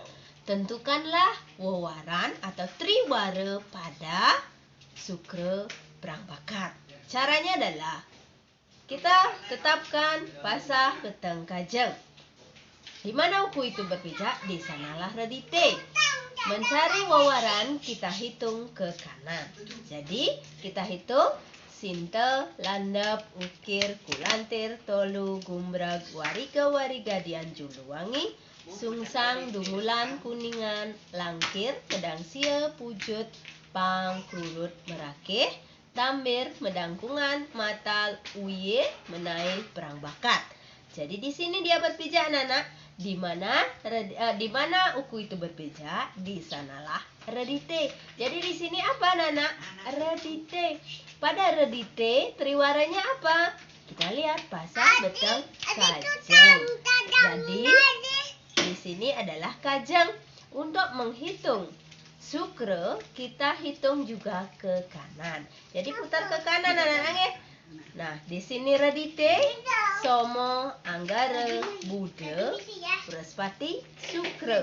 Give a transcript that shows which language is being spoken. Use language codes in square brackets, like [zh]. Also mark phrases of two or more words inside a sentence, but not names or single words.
[id] Tentukanlah wawaran atau triwara pada Sukra perang bakat. Caranya adalah kita tetapkan pasah, beteng, kajang. Di mana uku itu berpijak, di sanalah redite. Mencari wawaran kita hitung ke kanan. Jadi kita hitung sintel, landap, ukir, kulantir, tolu, gumbrag, warika, warigadian, juluwangi, sungsang, dungulan, kuningan, langkir, pedang sia, pujut, pang, kurut, merakeh, tambir, medangkungan, matal, uye, menail, perang bakat. Jadi di sini dia berpijak anak-anak. Di mana uku itu berpijak, di sanalah redite. Jadi di sini apa anak-anak? Redite. Pada redite triwaranya apa? Kita lihat pasang, beteng, kajang. Jadi di sini adalah kajang. Untuk menghitung Sukra kita hitung juga ke kanan. Jadi putar ke kanan anak-anak. Nah, di sini redite, Somo, Anggara, Buddha, Brahaspati, Sukra.